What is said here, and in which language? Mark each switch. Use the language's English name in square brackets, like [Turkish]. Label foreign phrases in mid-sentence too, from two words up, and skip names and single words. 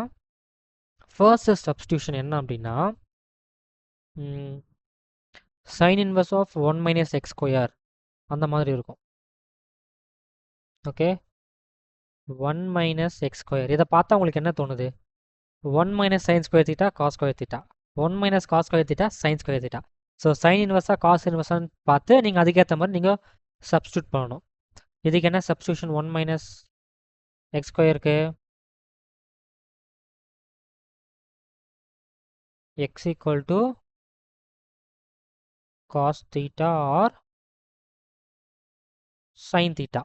[English] first substitution [Tamil] என்ன அப்படின்னா [English] sine inverse of [Tamil] 1 - x² அந்த மாதிரி இருக்கும். [English] ஓகே, 1 - x². [Tamil] இதை பார்த்தா உங்களுக்கு என்ன தோணுது? 1 - [English] sin² θ cos² θ, 1 - cos² θ sin² θ. [Tamil] ஸோ [English] sine inverse cos inverse [Tamil] பார்த்து நீங்கள் அதுக்கேற்ற மாதிரி நீங்கள் சப்ஸ்டியூட் பண்ணணும். இதுக்கு என்ன சப்ஸ்டியூஷன்? 1 - x²க்கு [English] x = cos θ or sin θ.